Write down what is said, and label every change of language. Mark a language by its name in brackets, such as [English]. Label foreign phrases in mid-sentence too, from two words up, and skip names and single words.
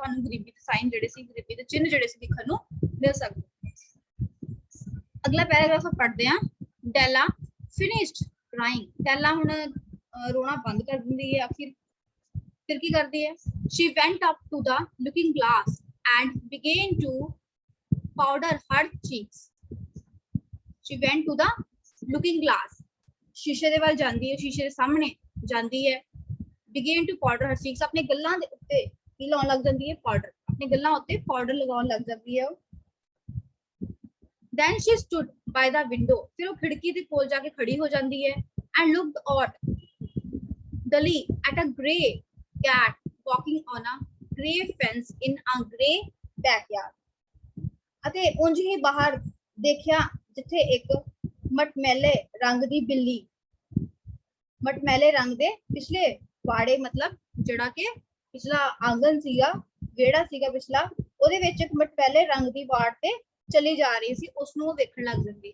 [Punjabi] ਤੁਹਾਨੂੰ ਗਰੀਬੀ ਦੇ ਸਾਈਨ ਜਿਹੜੇ ਸੀ ਗਰੀਬੀ ਦੇ ਚਿੰਨ੍ਹ ਜਿਹੜੇ ਸੀ ਦਿਖਣ ਨੂੰ ਮਿਲ ਸਕਦੇ ਅਗਲਾ ਪੈਰਾਗ੍ਰਾਫ ਪੜ੍ਹਦੇ ਹਾਂ ਡੈਲਾ ਫਿਨਿਸ਼ਡ ਕ੍ਰਾਈਂਗ ਡੈਲਾ ਹੁਣ ਰੋਣਾ ਬੰਦ ਕਰ ਦਿੰਦੀ ਹੈ ਆਖਿਰ ਫਿਰ ਕੀ ਕਰਦੀ ਹੈ [English] she went up to the looking glass and began to powder her cheeks she went to the looking glass [Punjabi] ਸ਼ੀਸ਼ੇ ਦੇ ਵੱਲ ਜਾਂਦੀ ਹੈ ਸ਼ੀਸ਼ੇ ਦੇ ਸਾਹਮਣੇ ਜਾਂਦੀ ਹੈ [English] began to powder her cheeks [Punjabi] ਆਪਣੇ ਗੱਲਾਂ ਦੇ ਉੱਤੇ ਕੀ ਲਾਉਣ ਲੱਗ ਜਾਂਦੀ ਹੈ ਪਾਊਡਰ ਆਪਣੇ ਗੱਲਾਂ ਉੱਤੇ ਪਾਊਡਰ ਲਗਾਉਣ ਲੱਗ ਜਾਂਦੀ ਹੈ [English] then she stood by the window [Punjabi] ਫਿਰ ਉਹ ਖਿੜਕੀ ਦੇ ਕੋਲ ਜਾ ਕੇ ਖੜੀ ਹੋ ਜਾਂਦੀ ਹੈ and [English] looked out dully at a grey cat walking on a grey fence in a grey backyard [Punjabi] ਅਤੇ ਉਂਝ ਹੀ ਬਾਹਰ ਦੇਖਿਆ ਜਿੱਥੇ ਇੱਕ ਮਟਮੈਲੇ ਰੰਗ ਦੀ ਬਿੱਲੀ ਮਟਮੈਲੇ ਰੰਗ ਦੇ ਪਿਛਲੇ ਵਾੜੇ ਮਤਲਬ ਜਿਹੜਾ ਕਿ ਪਿਛਲਾ ਆਂਗਨ ਸੀਗਾ, ਵਿਹੜਾ ਸੀਗਾ ਪਿਛਲਾ, ਉਹਦੇ ਵਿੱਚ ਇੱਕ ਮਟਮੈਲੇ ਰੰਗ ਦੀ ਵਾੜ ਤੇ ਚਲੀ ਜਾ ਰਹੀ ਸੀ, ਉਸਨੂੰ ਵੇਖਣ ਲੱਗ ਜਾਂਦੀ।